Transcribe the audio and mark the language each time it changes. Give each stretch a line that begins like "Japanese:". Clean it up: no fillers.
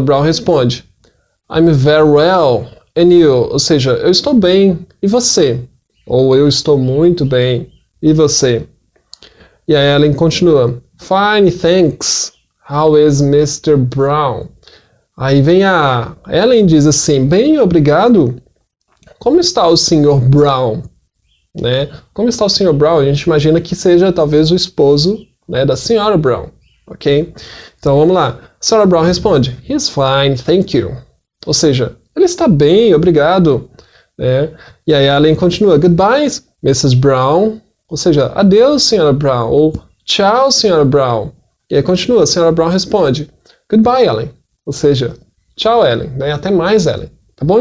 English: Brown
Portuguese: responde,
English: I'm very well, and you?
Portuguese: Ou seja, eu estou bem, e você? Ou eu estou muito bem, e você? E a Ellen continua,
English: Fine, thanks. How is Mr. Brown?
Portuguese: Aí vem a Ellen e diz assim, bem, obrigado. Como está o Sr. Brown? Né? Como está o Sr. Brown? A gente imagina que seja talvez o esposo, né, da Sra. Brown, ok? Então vamos lá. Sra.
English: Brown
Portuguese: responde,
English: He's fine, thank you.
Portuguese: Ou seja, ele está bem, obrigado. Né? E aí a Ellen continua,
English: Goodbye,
Portuguese: Mrs. Brown. Ou seja, adeus, Sra. Brown. Ou tchau, Sra. Brown. E aí continua, a Sra. Brown responde,
English: Goodbye,
Portuguese: Ellen. Ou seja, tchau, Ellen. Né? Até mais, Ellen. Tá bom?